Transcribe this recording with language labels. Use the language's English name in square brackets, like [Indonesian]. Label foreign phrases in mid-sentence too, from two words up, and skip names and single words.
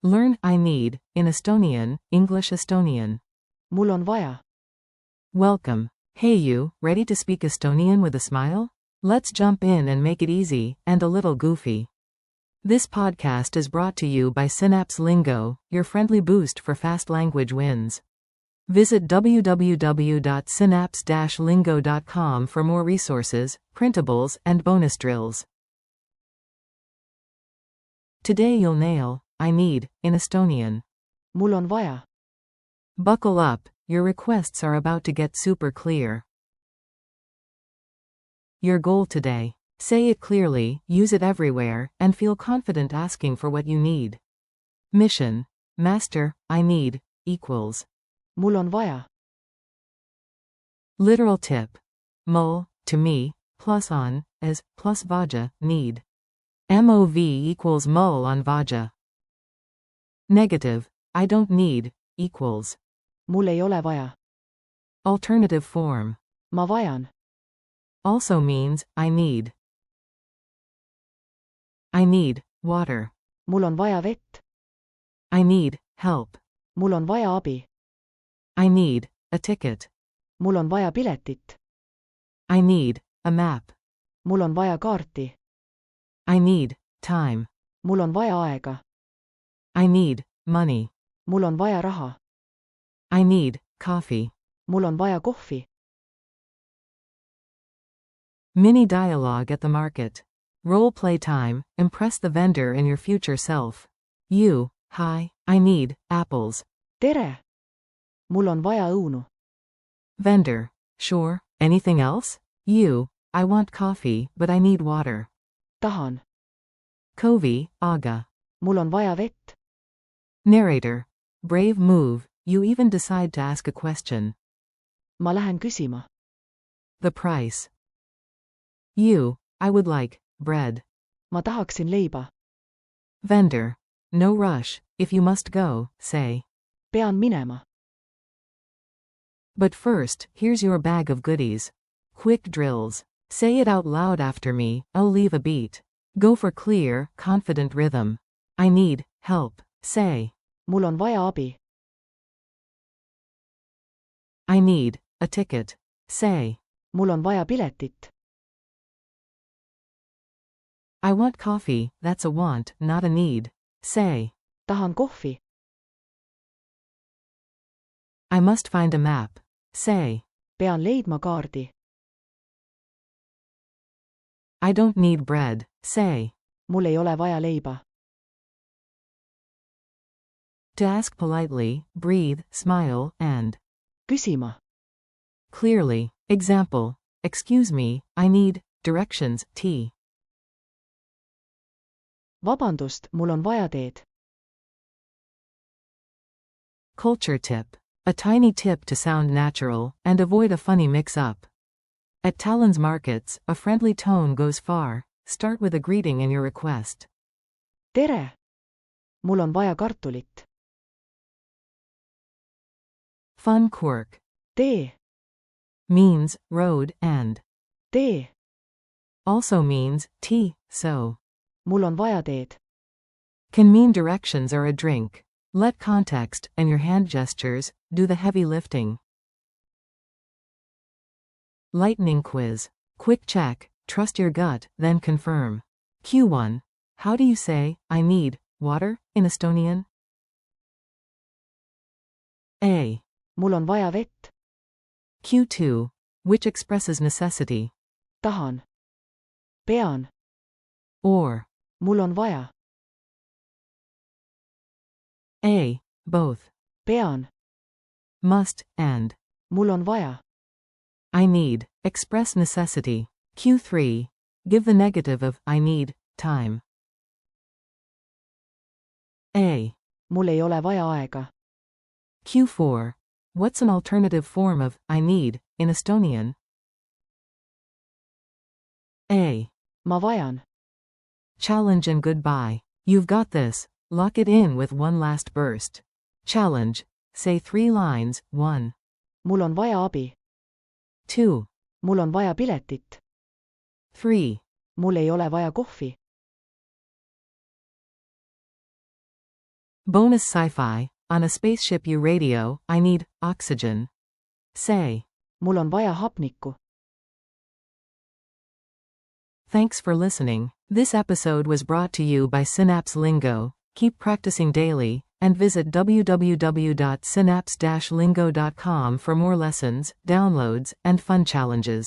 [English] Learn I need in Estonian, English Estonian. [Estonian] mul on vaja. [English] Welcome. Hey you, ready to speak Estonian with a smile? Let's jump in and make it easy, and a little goofy. This podcast is brought to you by Ch.17 Lingo, your friendly boost for fast language wins. Visit www.synapse-lingo.com for more resources, printables, and bonus drills. Today you'll nail I need in Estonian. [Estonian] mul on vaja. [English] Buckle up, your requests are about to get super clear. Your goal today. Say it clearly, use it everywhere, and feel confident asking for what you need. Mission. Master, I need, equals. [Estonian] mul on vaja. [English] Literal tip. Mul, to me, plus on, as, plus vaja, need. [Estonian] MOV equals mul on vaja. [English] Negative. I don't need, equals. [Estonian] mul ei ole vaja. [English] Alternative form. [Estonian] ma vajan. [English] Also means, I need. I need water. [Estonian] mul on vaja vett. [English] I need help. [Estonian] mul on vaja abi. [English] I need a ticket. [Estonian] mul on vaja piletit. [English] I need a map. [Estonian] mul on vaja kaarti. [English] I need time. [Estonian] mul on vaja aega. [English] I need money. [Estonian] mul on vaja raha. [English] I need coffee. [Estonian] mul on vaja kohvi. [English] Mini dialogue at the market. Role play time, impress the vendor and your future self. You, hi, I need apples. [Estonian] tere! mul on vaja õunu. [English] Vendor, sure, anything else? You, I want coffee, but I need water. [Estonian] tahan. Kovi, aga. mul on vaja vett. [English] Narrator, brave move, you even decide to ask a question. [Estonian] ma lähen küsima. [English] The price. You, I would like bread. [Estonian] ma tahaksin leiba. [English] Vendor, no rush, if you must go, say. [Estonian] pean minema. [English] But first, here's your bag of goodies. Quick drills. Say it out loud after me, I'll leave a beat. Go for clear, confident rhythm. I need help, say. [Estonian] mul on vaja abi. [English] I need a ticket, say. [Estonian] mul on vaja piletit. [English] I want coffee, that's a want, not a need, say. [Estonian] tahan kohvi. [English] I must find a map, say. [Estonian] pean leidma kaardi. [English] I don't need bread, say. [Estonian] mul ei ole vaja leiba. [English] To ask politely, breathe, smile, and [Estonian] küsima. [English] clearly. Example, excuse me, I need directions, [Estonian] tea. vabandust, mul on vaja teed. [English] Culture tip. A tiny tip to sound natural, and avoid a funny mix-up. At Tallinn's markets, a friendly tone goes far. Start with a greeting in your request. [Estonian] tere! mul on vaja kartulit. [English] Fun quirk. [Estonian] tee. [English] Means, road, and. [Estonian] tee. [English] Also means, tea, so. [Estonian] mul on vaja teed. [English] Can mean directions or a drink. Let context, and your hand gestures, do the heavy lifting. Lightning quiz. Quick check, trust your gut, then confirm. Q1. How do you say, I need, water, in Estonian? A. mul on vaja vett. Q2. Which expresses necessity. [Estonian] tahan. pean. [English] Or. [Estonian] mul on vaja. [English] A. Both. [Estonian] pean. [English] Must, and. [Estonian] mul on vaja. [English] I need, express necessity. Q3. Give the negative of, I need, time. A. [Estonian] mul ei ole vaja aega. [English] Q4. What's an alternative form of, I need, in Estonian? A. [Estonian] ma vajan. [English] Challenge and goodbye. You've got this. Lock it in with one last burst. Challenge. Say 3 lines. 1. [Estonian] mul on vaja abi. [English] 2. [Estonian] mul on vaja piletit. [English] 3. [Estonian] mul ei ole vaja kohvi. [English] Bonus sci-fi. On a spaceship you radio, I need oxygen. Say. [Estonian] mul on vaja hapnikku. [English] Thanks for listening. This episode was brought to you by Synapse Lingo. Keep practicing daily, and visit www.synapse-lingo.com for more lessons, downloads, and fun challenges.